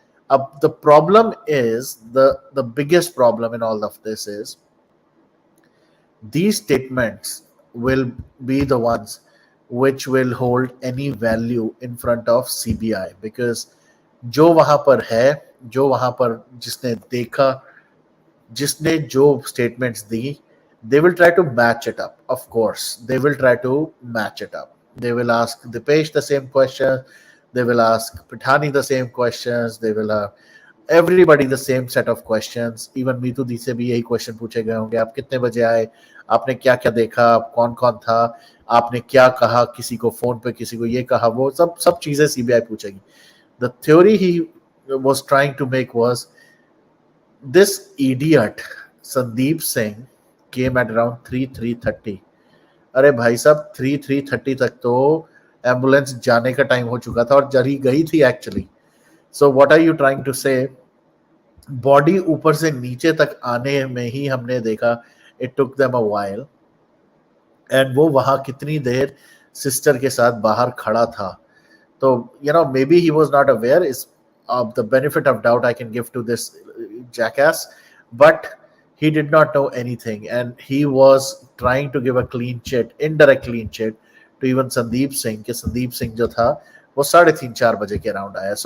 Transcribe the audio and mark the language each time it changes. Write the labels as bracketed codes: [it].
[en] अब the problem is the biggest problem in all of this is these statements will be the ones which will hold any value in front of CBI, because [hi] जो वहां पर है, जो वहां पर जिसने देखा, जिसने जो [en] statements दी, they will try to match it up. Of course they will try to match it up. They will ask Dipesh the same question, they will ask Pithani the same questions, they will everybody the same set of questions. [hi] Even Meetu दी से भी यही question पूछे गए होंगे, आप कितने बजे आए, आपने क्या क्या देखा, कौन कौन था, आपने क्या कहा, किसी को फोन पे किसी को ये कहा, वो सब चीजें CBI पूछेगी. [en] The theory he was trying to make was this idiot Sandeep Singh came at around 3:30. [hi] अरे भाई साहब 3:30 तक तो एम्बुलेंस जाने का टाइम हो चुका था और जरी गई थी actually. [en] So what are you trying to say? [hi] Body ऊपर से नीचे तक आने में ही हमने देखा [en] it took them a while. [hi] and वो वहां कितनी देर सिस्टर के साथ बाहर खड़ा था. [en] तो maybe he was not aware, is the benefit of doubt I can give to this jackass, but he did not know anything and he was trying to give a clean chit, indirect clean chit to even Sandeep Singh, [hi] कि संदीप सिंह जो था वो 3:30-4 बजे के around आया.